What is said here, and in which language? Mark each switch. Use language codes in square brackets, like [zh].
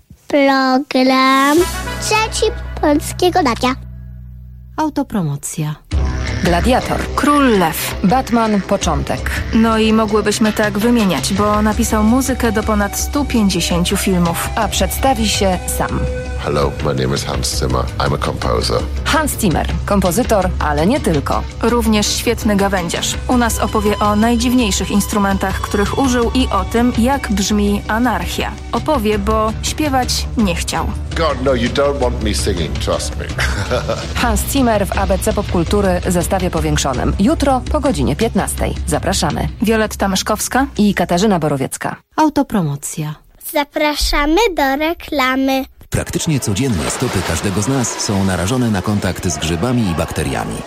[pl] Program Trzeci Polskiego Radia. Autopromocja. Gladiator, Król Lew, Batman, Początek. No i mogłybyśmy tak wymieniać, bo napisał muzykę do ponad 150 filmów. A przedstawi się sam. [en] Hello, my name is Hans Zimmer, I'm a composer. [pl] Hans Zimmer, kompozytor, ale nie tylko. Również świetny gawędziarz. U nas opowie o najdziwniejszych instrumentach, których użył i o tym, jak brzmi anarchia. Opowie, bo śpiewać nie chciał. [en] God, no, you don't want me singing, trust me. [pl] Hans Zimmer w ABC Popkultury zestawie powiększonym. Jutro po godzinie 15. Zapraszamy. Wioletta Myszkowska i Katarzyna Borowiecka. Autopromocja. Zapraszamy do reklamy. Praktycznie codziennie stopy każdego z nas są narażone na kontakt z grzybami i bakteriami.